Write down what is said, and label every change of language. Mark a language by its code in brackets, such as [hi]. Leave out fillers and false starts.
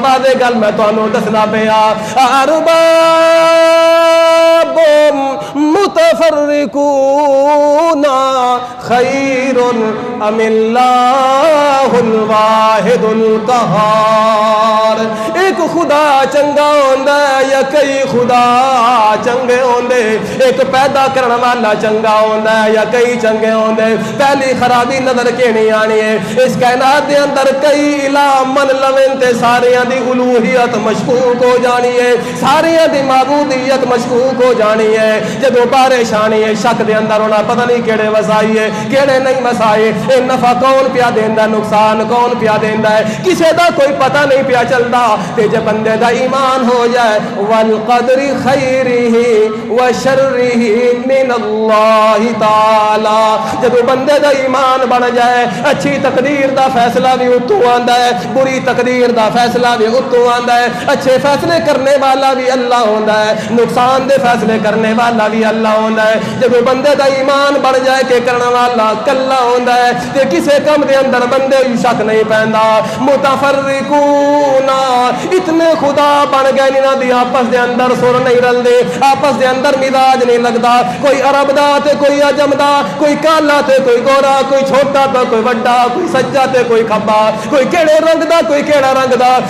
[pa] بعد گل میں تانوں دسنا پیا. [ar] ارباب متفرقون خیر ام اللہ الواحد القہار. [pa] ایک خدا چنگا ہوندا ہے یا کئی خدا چنگے ہوندے. ایک پیدا کرن والا چنگا ہوندا ہے یا کئی چنگے ہوندے. پہلی خرابی نظر کے نہیں آنی ہے. اس کائنات دے اندر کئی الہ من لویں تے ساریاں دی الوہیت مشکوک ہو جانی ہے, ساریاں دی معبودیت مشکوک ہو جانی ہے. جدو بارش آنی ہے شک دے اندر ہونا پتہ نہیں کیڑے وسائی ہے کیڑے نہیں وسائے. اے نفع کون پیا دیندا, نقصان کون پیا دیندا ہے, کسے دا کوئی پتہ نہیں پیا چلدا. تے جے بندے دا ایمان ہو جائے [ar] والقدر خیرہ وشرہ من اللہ تعالی, [pa] جدو بندے دا ایمان بن جائے اچھی تقدیر دا فیصلہ بھی اتوں آندا ہے, بری تقدیر دا فیصلہ بھی اتوں آندا ہے. اچھے فیصلے کرنے والا بھی اللہ ہوندا ہے, نقصان دے فیصلے کرنے والا بھی اللہ ہوندا ہے. جب بندے دا ایمان بڑھ جائے کہ کرنے والا کلا ہوندا ہے تے کسے کم دے اندر بندے شک نہیں پیندا. متفرقون اتنے خدا بن گئے انہاں دی آپس دے اندر سر نہیں رلدے, آپس دے اندر مزاج نہیں لگدا. کوئی عرب دا تے کوئی عجم دا, کوئی کالا تے کوئی گورا, کوئی چھوٹا تے کوئی بڑا, کوئی سجا تے کوئی کھبا, کوئی کیڑے رنگ دا کوئی کیڑا رنگ دا.